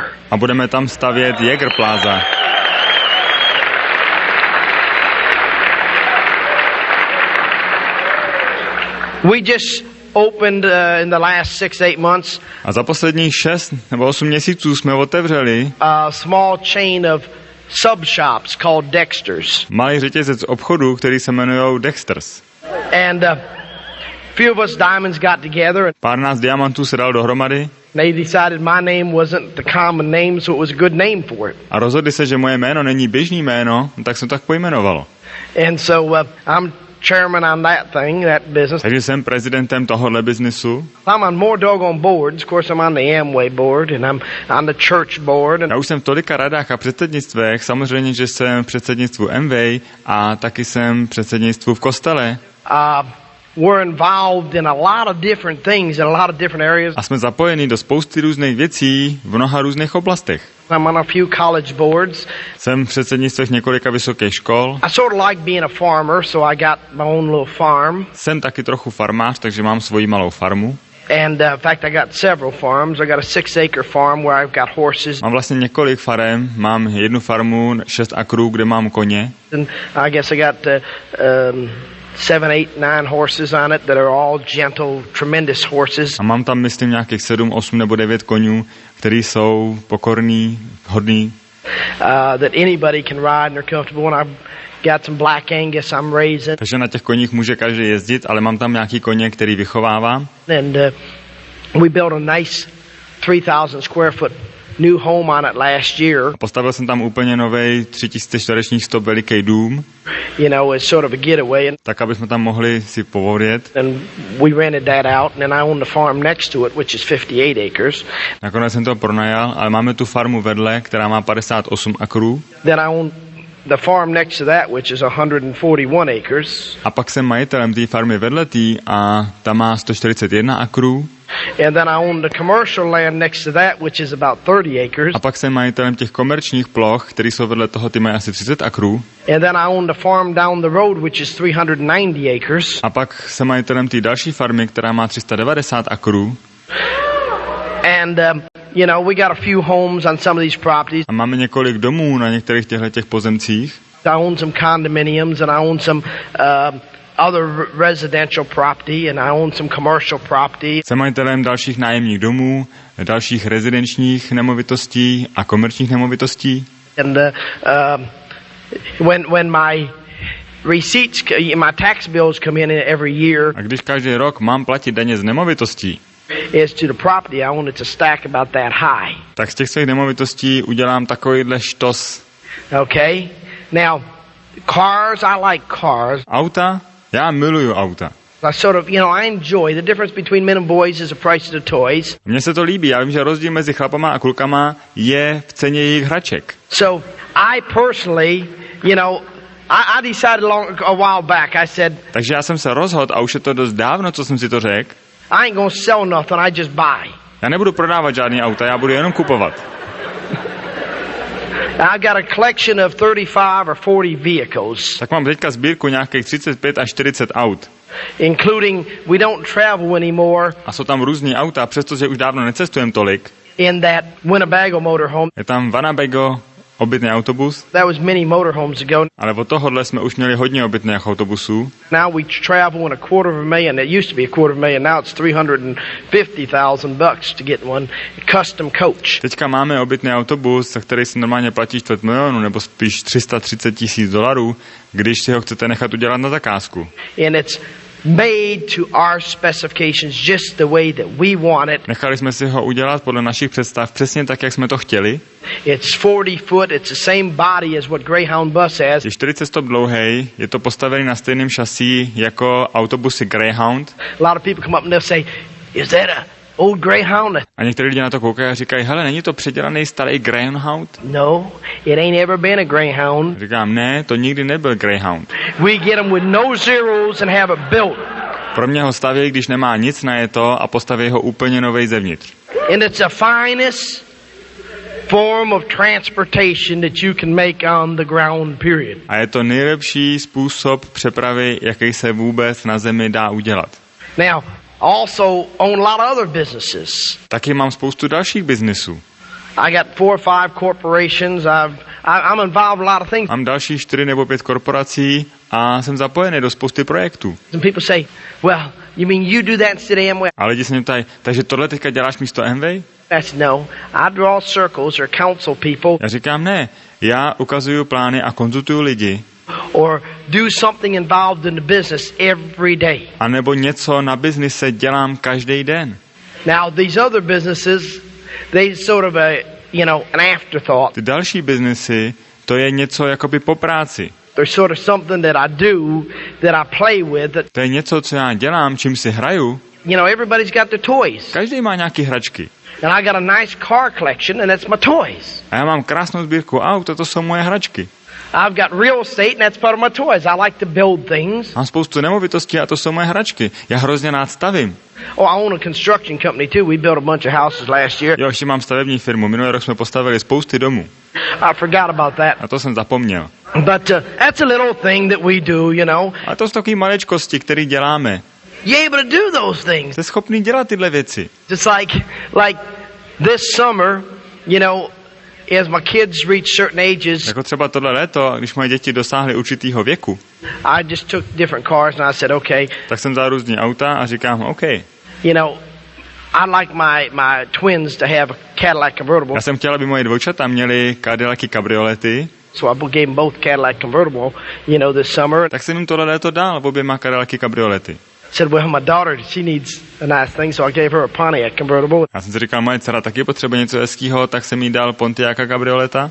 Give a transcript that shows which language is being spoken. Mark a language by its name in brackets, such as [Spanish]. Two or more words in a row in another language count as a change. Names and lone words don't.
[Czech] A budeme tam stavět Yager Plaza. [English] We just opened in the last 6-8 months. [Czech] A za posledních 6 nebo 8 měsíců jsme otevřeli [English] a small chain of sub-shops called Dexters. [Czech] Malý řetězec obchodů, který se jmenují Dexters. [English] And few of us diamonds got together. [Czech] Pár nás diamantů se dal dohromady. [English] They decided my name wasn't the common name, so it was a good name for it. [Czech] A rozhodli se, že moje jméno není běžný jméno, tak se to tak pojmenovalo. [English] And so I'm chairman on that business. [Czech] Takže jsem prezidentem tohohle biznesu. [English] I'm on more doggone boards. Of course, I'm on the Amway board, and I'm on the church board. [Czech] Já už jsem v tolika radách a předsednictvech, samozřejmě, že jsem v předsednictvu Amway a taky jsem v předsednictvu v kostele. [English] We're involved in a lot of different things in a lot of different areas. [Czech] A jsme zapojeni do spousty různých věcí v mnoha různých oblastech. [English] I'm on a few college boards. [Czech] Jsem v předsednictvech několika vysokých škol. [English] I sort of like being a farmer, so I got my own little farm. [Czech] Jsem taky trochu farmář, takže mám svoji malou farmu. [English] And in fact, I got several farms. I got a 6-acre farm where I've got horses. [Czech] Mám vlastně několik farem. Mám jednu farmu 6 akrů, kde mám koně. [English] And I guess I got 7, 8, 9 horses on it that are all gentle, tremendous horses. [Czech] A mám tam, myslím, nějakých 7, 8 nebo 9 konňů, který jsou pokorný, hodný. [English] That anybody can ride and they're comfortable. And I've got some black Angus I'm raising. [Czech] Takže na těch koních může každý jezdit, ale mám tam nějaký koně, který vychovávám. [English] And we built a nice 3,000 square foot new home on it last year. [Czech] A postavil jsem tam úplně novej 3000 čtverečních stop veliký dům. [English] You know, it's sort of a getaway. [Czech] Tak, aby jsme tam mohli si povodjet. [English] And we rented that out, and then I own the farm next to it, which is 58 acres. [Czech] Nakonec jsem to pronajal, ale máme tu farmu vedle, která má 58 akrů. [English] Then I own the farm next to that, which is 141 acres. [Czech] A pak jsem majitelem té farmy vedle tý a ta má 141 akrů. [English] And then I own the commercial land next to that, which is about 30 acres. [Czech] A pak jsem majitelem těch komerčních ploch, které jsou vedle toho, ty mají asi 30 akrů. [English] And then I own the farm down the road, which is 390 acres. [Czech] A pak jsem majitelem té další farmy, která má 390 akrů. [English] And you know, we got a few homes on some of these properties. [Czech] A máme několik domů na některých těchto pozemcích. [English] I own some condominiums and I own some other residential property and I own some commercial property. [Czech] Jsem majitelem dalších nájemních domů, dalších rezidenčních nemovitostí a komerčních nemovitostí. [English] And when my receipts, my tax bills come in every year. [Czech] A když každý rok mám platit daně z nemovitostí, [English] as to the property I own, it's a stack about that high. [Czech] Tak z těch svých nemovitostí udělám takovýhle štos. [English] Okay? Now, cars, I like cars. [Czech] Auta? Já miluju auta. [English] I sort of, I enjoy the difference between men and boys is the price of the toys. [Czech] Mně se to líbí, já vím, že rozdíl mezi chlapama a klukama je v ceně jejich hraček. [English] So I personally, I decided a while back, I said, [Czech] Takže já jsem se rozhodl, a už je to dost dávno, co jsem si to řekl, [English] I ain't gonna sell nothing, I just buy. [Czech] já nebudu prodávat žádný auta, já budu jenom kupovat. [English] I got a collection of 35 or 40 vehicles. [Czech] Tak mám teďka sbírku nějakých 35 až 40 aut. [English] Including, we don't travel anymore [Czech] A jsou tam různý auta, přestože už dávno necestujeme tolik. [English] in that Winnebago motorhome. [Czech] Je tam Winnebago, obytný autobus, [English] That was many motorhomes ago. [Czech] ale od tohohle jsme už měli hodně obytných autobusů. [English] Now we travel in $250,000. It used to be $250,000. Now it's $350,000 to get one custom coach. [Czech] Teďka máme obytný autobus, za který si normálně platí $250,000 nebo spíš $330,000, když si ho chcete nechat udělat na zakázku. [English] And it's made to our specifications just the way that we want it. [Czech] Nechali jsme si ho udělat podle našich představ přesně tak, jak jsme to chtěli. [English] It's 40 foot. It's the same body as what Greyhound bus has. [Czech] Je 40 stop dlouhej, je to postavený na stejném šasí jako autobusy Greyhound. [English] A lot of people come up and they'll say, "Is that a old Greyhound?" [Czech] A některý lidi na to koukají a říkají, hele, není to předělaný starý Greyhound? [English] No, it ain't ever been a Greyhound. [Czech] Říkám, ne, to nikdy nebyl Greyhound. [English] We get them with no zeros and have it built. [Czech] Pro mě ho stavějí, když nemá nic na to a postaví ho úplně novej zevnitř. [English] And it's the finest form of transportation that you can make on the ground, period. [Czech] A je to nejlepší způsob přepravy, jaký se vůbec na zemi dá udělat. [English] Now, also own a lot of other businesses. [Czech] Taky mám spoustu dalších biznisů. [English] I got 4 or 5 corporations. I'm involved in a lot of things. [Czech] Mám další 4 nebo 5 korporací a jsem zapojený do spousty projektů. [English] And people say, "Well, you mean you do that instead of Amway?" [Czech] A lidi se mě ptají, takže tohle teďka děláš místo Amway? [English] I said, "No, I draw circles or counsel people [Czech] Já říkám, ne, já ukazuju plány a konzultuju lidi. [English] or do something involved in the business every day." [Czech] A nebo něco na biznise dělám každý den. [English] Now, these other businesses, they sort of an afterthought. [Czech] Ty další biznisy, to je něco jakoby po práci. [English] They're sort of something that I do, that I play with. That, [Czech] To je něco, co já dělám, čím si hraju. [English] everybody's got their toys. [Czech] Každý má nějaký hračky. [English] And I got a nice car collection, and that's my toys. [Czech] A já mám krásnou sbírku aut a to jsou moje hračky. [English] I've got real estate, and that's part of my toys. I like to build things. [Czech] Mám spoustu nemovitostí a to jsou moje hračky. Já hrozně rád stavím. [English] Oh, I own a construction company, too. We built a bunch of houses last year. [Czech] Jo, ještě mám stavební firmu. Minulý rok jsme postavili spousty domů. [English] I forgot about that. [Czech] A to jsem zapomněl. [English] But that's a little thing that we do, [Czech] A to jsou takové maličkosti, které děláme. [English] You're able to do those things. [Czech] Jste schopný dělat tyhle věci. [English] It's like this summer, as my kids reach certain ages, [Czech] Jako třeba tohle léto, když moje děti dosáhly určitýho věku, [English] I just took different cars and I said, okay, [Czech] tak jsem vzal různý auta a říkám, OK. [English] I'd like my twins to have a Cadillac convertible. [Czech] Já jsem chtěl, aby moje dvojčata měly Cadillacy kabriolety, [English] So I gave them both Cadillac convertible, this summer. [Czech] tak jsem jim tohle léto dal, oběma Cadillacy kabriolety. [English] Said, well, my daughter, she needs a nice thing, so I gave her a Pontiac convertible. [Czech] Já jsem si říkal, moje dcera taky potřebuje něco hezkýho, tak jsem jí dal Pontiaca kabrioleta.